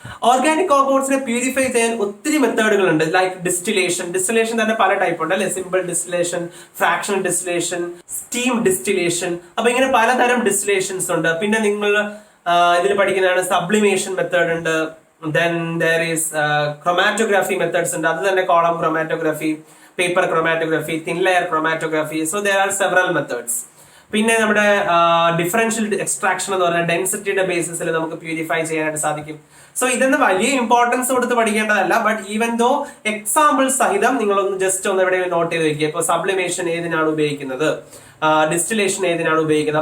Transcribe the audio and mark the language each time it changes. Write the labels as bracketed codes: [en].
[ml] Organic കോമ്പൗണ്ട്സിനെ purify ചെയ്യാൻ ഒത്തിരി മെത്തേഡുകൾ ഉണ്ട്. ലൈക്ക് ഡിസ്റ്റിലേഷൻ തന്നെ പല ടൈപ്പ് ഉണ്ട് അല്ലെ. Simple distillation, fractional distillation, steam distillation. അപ്പൊ ഇങ്ങനെ പലതരം ഡിസ്റ്റിലേഷൻസ് ഉണ്ട്. പിന്നെ നിങ്ങൾ ഇതിൽ പഠിക്കുന്നതാണ് സബ്ലിമേഷൻ മെത്തേഡ് ഉണ്ട്. [en] Then there is chromatography methods [ml] ഉണ്ട്. [en] അത് തന്നെ column chromatography, paper chromatography, thin layer chromatography. So there are several methods. [ml] പിന്നെ നമ്മുടെ ഡിഫറൻഷ്യൽ എക്സ്ട്രാക്ഷൻ എന്ന് പറഞ്ഞാൽ ഡെൻസിറ്റിയുടെ ബേസിസിൽ നമുക്ക് പ്യൂരിഫൈ ചെയ്യാനായിട്ട് സാധിക്കും. സോ ഇതൊന്നും വലിയ ഇമ്പോർട്ടൻസ് കൊടുത്ത് പഠിക്കേണ്ടതല്ല. ബട്ട് ഈവൻ ദോ എക്സാമ്പിൾ സഹിതം നിങ്ങളൊന്ന് ജസ്റ്റ് ഒന്ന് എവിടെയെങ്കിലും നോട്ട് ചെയ്ത് വെക്കുക. ഇപ്പൊ സബ്ലിമേഷൻ ഏതിനാണ് ഉപയോഗിക്കുന്നത്, ഡിസ്റ്റിലേഷൻ ഏതിനാണ് ഉപയോഗിക്കുന്നത്.